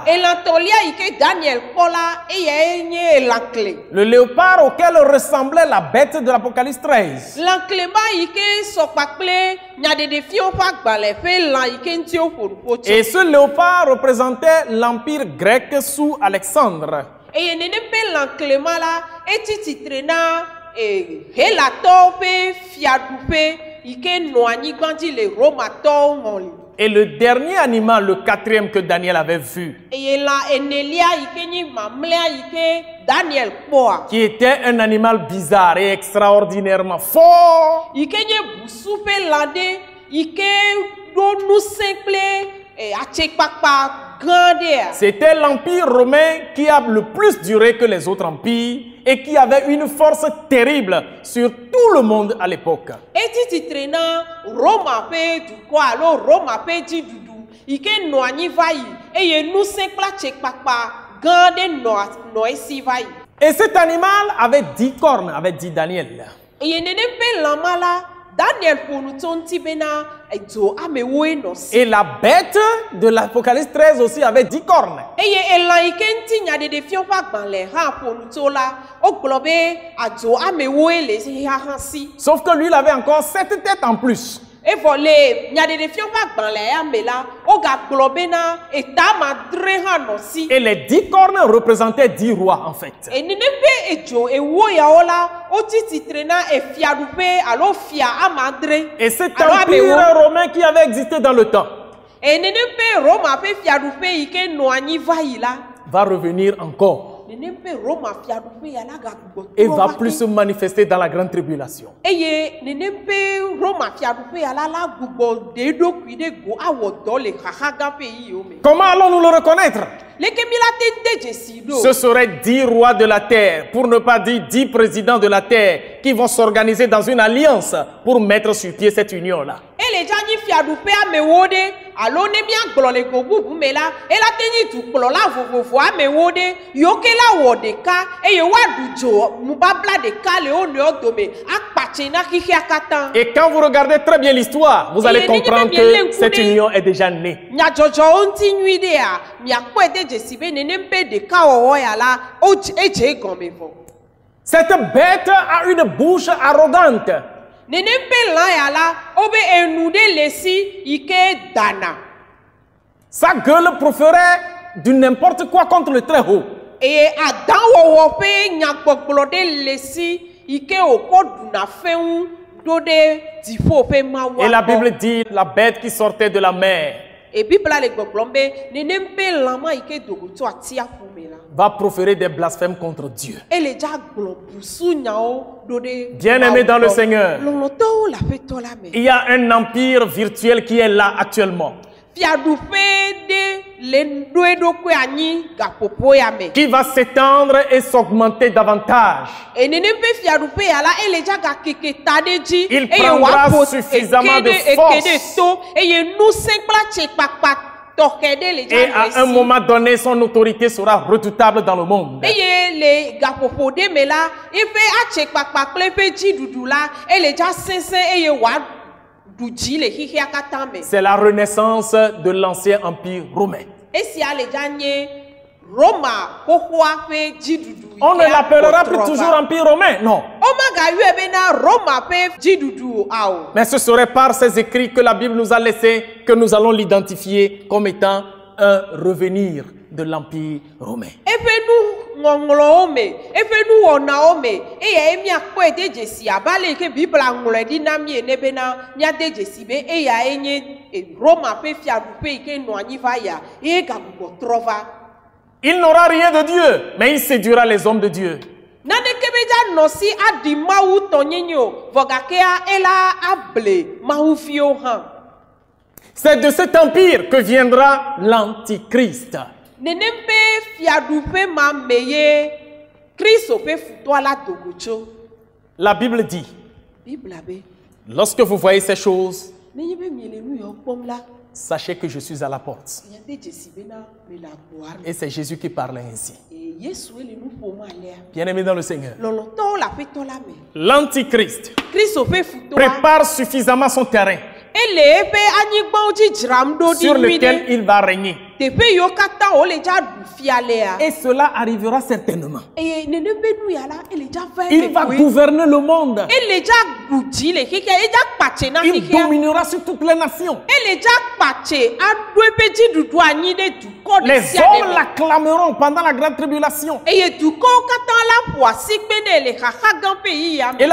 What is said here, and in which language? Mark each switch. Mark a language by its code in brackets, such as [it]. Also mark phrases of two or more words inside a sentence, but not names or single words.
[ee] Elãtɔlia yi ke Daniel kpɔ la eyae nye elãkle. [fr] Le léopard auquel ressemblait la bête de l'Apocalypse 13. [ee] Lãklema yi ke sɔ kpakple nyaɖeɖefiawo ƒe agbalẽ ƒe lã yi ke ŋuti woƒo nu ƒo tso. [fr] Et ce léopard représentait l'empire grec sous Alexandre. [ee] Eye nenem ƒe lãklema la eti titre na Helatɔwo ƒe fiaɖuƒe yi ke nɔ anyigba dzi le Romatɔwo ŋɔli. [fr] Et le dernier animal, le quatrième que Daniel avait vu, [ee] Eye lã enelia yi ke nye mamlɛa yi ke Daniel kpɔa. [fr] qui était un animal bizarre et extraordinairement fort, [ee] Yi ke nye busu ƒe lã ɖe yi ke ɖo ŋusẽ kple atsekpakpa gã ɖea. [fr] c'était l'empire romain qui a le plus duré que les autres empires et qui avait une force terrible sur tout le monde à l'époque. [ee] Eti titre na Roma ƒe dukɔ alo Roma ƒe dziɖuɖu yi ke nɔ anyi va yi eye ŋusẽ kple atsekpakpa gã ɖe nɔ esi va yi. [fr] Et cet animal avait 10 cornes, avait dit Daniel. [ee] Eye nenem ƒe lã ma la Daniel ƒo nu tso ŋuti bena edzo amewoe nɔ si. [fr] Et la bête de l'Apocalypse 13 aussi avait 10 cornes. [ee] Eye elã yi ke ŋuti nyaɖeɖefiawo ƒe agbalẽ hã ƒo nu tso la wogblɔ be adzo amewoe le xexa si. [fr] Sauf que lui, il avait encore 7 têtes en plus. [ee] Evɔ le nyaɖeɖefiawo ƒe agbalẽ ya me la wogagblɔ bena etamadre hã nɔ si. [fr] Et les 10 cornes représentaient 10 rois en fait. [ee] Nenem ƒe edzo ewo yawo la wotsi titre na fiaɖuƒe alo fia amadre. [fr] Et cet [ee] alo [fr] empire [ee] amewo. [fr] romain qui avait existé dans le temps [ee] Nenem ƒe Roma ƒe fiaɖuƒe yi ke nɔ anyi va yi la. [fr] va revenir encore [ee] Nenem ƒe Roma fiaɖuƒe ya la gagbugbɔ [fr] et [ee] trɔ [fr] va [ee] va [fr] plus [ee] ke. [fr] se manifester dans la grande tribulation. [ee] Eye nenem ƒe Roma fiaɖuƒe ya la gbugbɔ ɖe eɖokui ɖe go awɔ dɔ le xaxa gã ƒe yiwo me. [fr] Comment allons-nous le reconnaître? [ee] Leke mi la te de dzesi ɖo. [fr] Ce seraient 10 rois de la terre, pour ne pas dire 10 présidents de la terre, qui vont s'organiser dans une alliance pour mettre sur pied cette union-là. [ee] Ele dza nyi fiaɖuƒe amewo ɖe alo ne míagblɔ le go bubu me la ela te nyi dukplɔla vovovo amewo ɖe yiwo ke la wɔ ɖeka eye woaɖu dzo nubabla ɖeka le wo nɔewo dome akpatse na xixia katã. [fr] Et quand vous regardez très bien l'histoire, vous allez comprendre que cette union est déjà née. [ee] Nyadzɔdzɔwo ŋuti nyui ɖea miakpɔe de dzesi be nenem ƒe ɖekawɔwɔ ya la edze egɔme vɔ. [fr] Cette bête a une bouche arrogante. [ee] Nenem ƒe lã ya la wobe enu ɖe le si yi ke dana. [fr] Sa gueule proférait du n'importe quoi contre le très haut. [ee] eye adanwɔwɔ ƒe nyagbɔgblɔ ɖe le si yi ke wòkɔ ɖuna fɛŋu ɖo ɖe dziƒo ƒe mawu [fr] Et la Bible dit la bête qui sortait de la mer [ee] Bibla le gbɔgblɔm be nenem be lãma yi ke dogo tso atiaƒu me la [fr] va proférer des blasphèmes contre Dieu. [ee] ele dza gblɔ busu nyawo ɖo ɖe [fr] Bien-aimés dans le Seigneur, [ee] lɔlɔtɔwo le aƒetɔ la me [fr] il y a un empire virtuel qui est là actuellement, [ee] fiaɖuƒe ɖe le ɖo eɖokui anyi gaƒoƒo ya me [fr] qui va s'étendre et s'augmenter davantage. [ee] nenem be fiaɖuƒe ya la ele dza gakeke ta ɖe dzi [fr] Il [ee] eye [fr] prendra [ee] wòaƒo [fr] suffisamment de [ee] eke [fr] force. [ee] ɖe to eye ŋusẽ kple atsekpakpa tɔxɛ ɖe le [fr] Et [ee] dza [fr] à un [ee] le si [fr] moment donné, son autorité sera redoutable dans le monde. [ee] eye le gaƒoƒo ɖe me la eƒe atsekpakpa kple eƒe dziɖuɖu la ele dza sesẽ eye wòaɖu dzi le xixia katã me [fr] C'est la renaissance de l'ancien empire romain. [ee] esia le dza nye Roma xoxoa ƒe dziɖuɖu [fr] On ne l'appellera plus toujours empire romain, non. [ee] womagayɔe bena Roma ƒe dziɖuɖu o [fr] Mais ce serait par ces écrits que la Bible nous a laissés que nous allons l'identifier comme étant un revenir de l'empire romain. [ee] eƒe nuŋɔŋlɔwo me eƒe nuwɔnawo me eyae miakpɔe de dzesi abe ale yi ke Bibla ŋlɔe ɖi na mi ene bena miade dzesi be eyae nye Roma ƒe fiaɖuƒe yi ke nɔ anyi va ya eye gagbugbɔ trɔ va. [fr] Il n'aura rien de Dieu, mais il séduira les hommes de Dieu. [ee] Naneke be dza nɔ si aɖi Mawu tɔnyenye o vɔ gakea ela able Mawuviwo hã. [fr] C'est de cet empire que viendra l'antichrist. [ee] Nenem be fiaɖuƒe ma me ye Kristo ƒe futɔa la dogo tso. [fr] La Bible dit, [ee] Bibla be [fr] lorsque vous voyez ces choses, [ee] nenye be miele nu yawo kpɔm la [fr] sachez que je suis à la porte. [ee] miade dzesi bena mele agboa me. [fr] Et c'est Jésus qui parlait ainsi. [ee] Yesue le nu ƒom alea. [fr] Bien-aimés dans le Seigneur, [ee] Lɔlɔtɔwo le aƒetɔ la me. [fr] l'antichrist [ee] Kristo ƒe futɔa [fr] prépare suffisamment son terrain [ee] ele eƒe anyigbawo dzi dzram ɖo ɖi [fr] sur [ee] nyui [fr] lequel [ee] ɖe. [fr] il va régner. [ee] Teƒe yiwo katã wole dza ɖu fia lea. [fr] Et cela arrivera certainement. [ee] Eye nenem be nu ya la ele dza va [fr] Il [ee] eme [fr] va [ee] koe. [fr] gouverner le monde. [ee] Ele dza ɖu dzi le xixia edza kpatse na [fr] Il [ee] xixia. [fr] dominera sur toutes les nations. [ee] Ele dza kpatse aɖo eƒe dziɖuɖu anyi ɖe dukɔ ɖe [fr] Les [ee] sia ɖe [fr] hommes [ee] me. [fr] l'acclameront pendant la grande tribulation. [ee] Eye dukɔwo katã la ƒo asi kpe nɛ le xaxa gã ƒe yiyia me.